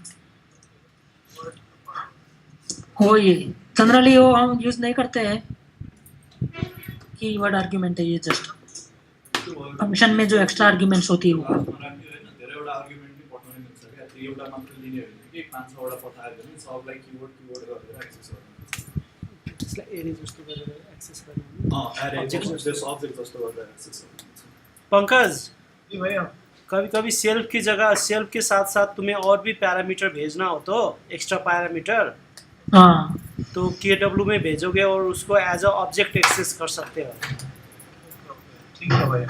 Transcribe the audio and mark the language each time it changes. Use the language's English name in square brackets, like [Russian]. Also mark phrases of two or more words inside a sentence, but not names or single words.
[Hindi] वो ये जनरली वो हम यूज नहीं करते हैं, [English] keyword argument [Hindi] है ये, [English] just function [Hindi] में जो [English] extra arguments [Hindi] होती है वो। [Nepali] एक मान्छेबाट पठायो भने सबलाई किवर्ड गरेर एक्सेस गर्नु त्यसलाई एरे जस्तो गरेर एक्सेस गर्नु एरे Object अब्जेक्ट जस्तो गरेर एक्सेस गर्नु [Hindi] पंकज जी भैया कभी कभी सेल्फ की जगह सेल्फ के साथ साथ तुम्हें और भी पैरामीटर भेजना हो तो [English] extra parameter [Hindi] हाँ तो KW में भेजोगे और उसको [English] as a object [Hindi] एक्सेस कर सकते हो ठीक है भैया